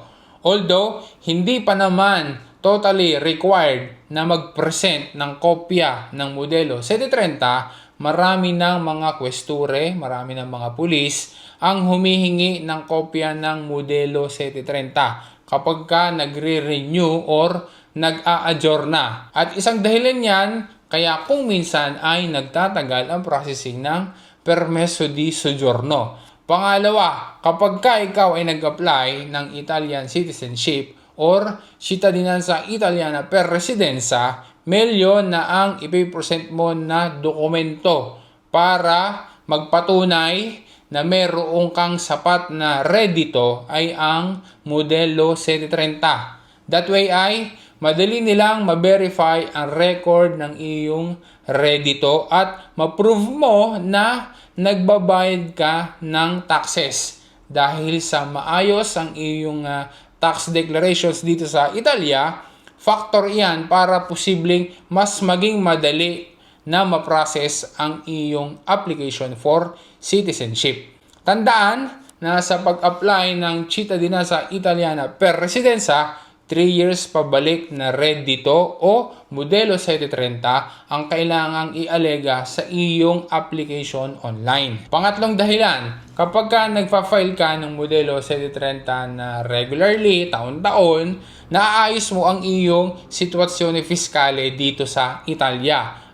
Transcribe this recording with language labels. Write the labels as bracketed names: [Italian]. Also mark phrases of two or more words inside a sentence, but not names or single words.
[Filipino] Although, hindi pa naman [English] totally required [Filipino] na mag-present ng kopya ng modelo 730, marami ng mga kwesture, marami ng mga pulis ang humihingi ng kopya ng modelo 730 kapag ka nagre-renew or nag-a-ajorna. At isang dahilan yan, kaya kung minsan ay nagtatagal ang processing ng [Italian] permeso di soggiorno. [Filipino] Pangalawa, kapag ka ikaw ay nag-apply ng [English] Italian citizenship [Filipino] or [Italian] cittadinanza italiana per residenza, [Filipino] milyon na ang ipipresent mo na dokumento para magpatunay na mayroong kang sapat na redito ay ang modelo 730. [English] That way [Filipino] ay madali nilang ma-verify ang record ng iyong redito at ma-prove mo na nagbabayad ka ng taxes. Dahil sa maayos ang iyong [English] tax declarations [Filipino] dito sa Italia, factor iyan para posibleng mas maging madali na ma-process ang iyong [English] application for citizenship. [Filipino] Tandaan na sa pag-apply ng [Italian] cittadinanza italiana per residenza, [Filipino] 3 years pabalik na redito o modelo 730 ang kailangang ialega sa iyong [English] application online. [Filipino] Pangatlong dahilan, kapag ka nagpa-file ka ng modelo 730 na regularly, taon-taon, naaayos mo ang iyong [Italian] sitwasyone fiskale [Filipino] dito sa Italia.